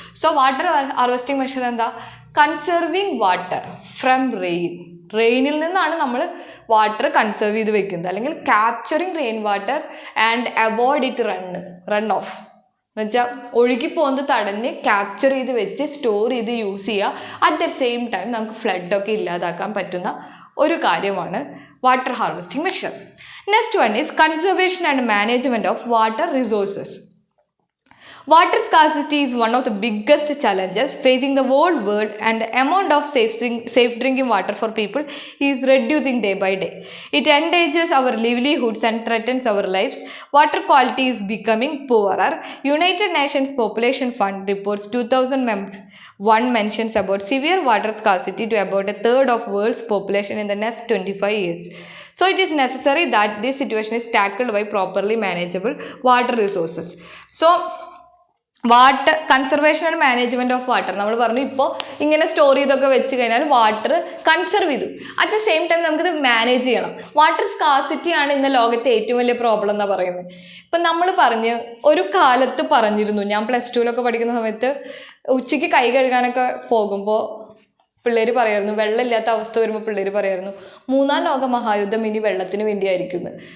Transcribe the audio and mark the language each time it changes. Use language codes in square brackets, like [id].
[ml] So water harvesting measure എന്താ? Conserving water from റെയിനിൽ നിന്നാണ് നമ്മൾ വാട്ടർ കൺസർവ് ചെയ്ത് വെക്കുന്നത്, അല്ലെങ്കിൽ [en] capturing rain water and avoid it run off [ml] എന്ന് വെച്ചാൽ ഒഴുകി പോകുന്നത് തടഞ്ഞ് ക്യാപ്ചർ ചെയ്ത് വെച്ച് സ്റ്റോർ ചെയ്ത് യൂസ് ചെയ്യുക. [en] at the same time [ml] നമുക്ക് ഫ്ലഡൊക്കെ ഇല്ലാതാക്കാൻ പറ്റുന്ന ഒരു കാര്യമാണ് water harvesting measure. [en] Next one is conservation and management of water resources. Water scarcity is one of the biggest challenges facing the whole world, and the amount of safe drinking water for people is reducing day by day. It endangers our livelihoods and threatens our lives. Water quality is becoming poorer. United Nations Population Fund reports 2001 mentions about severe water scarcity to about a third of world's population in the next 25 years. So it is necessary that this situation is tackled by properly manageable water resources. [ml] So water conservation and management of water നമ്മൾ പറഞ്ഞു. ഇപ്പോൾ ഇങ്ങനെ store ചെയ്തൊക്കെ വെച്ച് കഴിഞ്ഞാൽ water conserve ചെയ്തു. [en] at the same time [ml] നമുക്കിത് manage ചെയ്യണം. വാട്ടർ സ്കാർസിറ്റി ആണ് ഇന്ന് ലോകത്തെ ഏറ്റവും വലിയ പ്രോബ്ലം എന്നാണ് പറയുന്നത്. ഇപ്പം നമ്മൾ ഒരു കാലത്ത് പറഞ്ഞിരുന്നു, ഞാൻ +2 പഠിക്കുന്ന സമയത്ത് ഉച്ചയ്ക്ക് കൈ കഴുകാനൊക്കെ പോകുമ്പോൾ പിള്ളേർ പറയായിരുന്നു, വെള്ളമില്ലാത്ത അവസ്ഥ വരുമ്പോൾ പിള്ളേർ പറയായിരുന്നു 3-ാം ലോക മഹായുദ്ധം ഇനി വെള്ളത്തിന് വേണ്ടിയായിരിക്കുന്നു.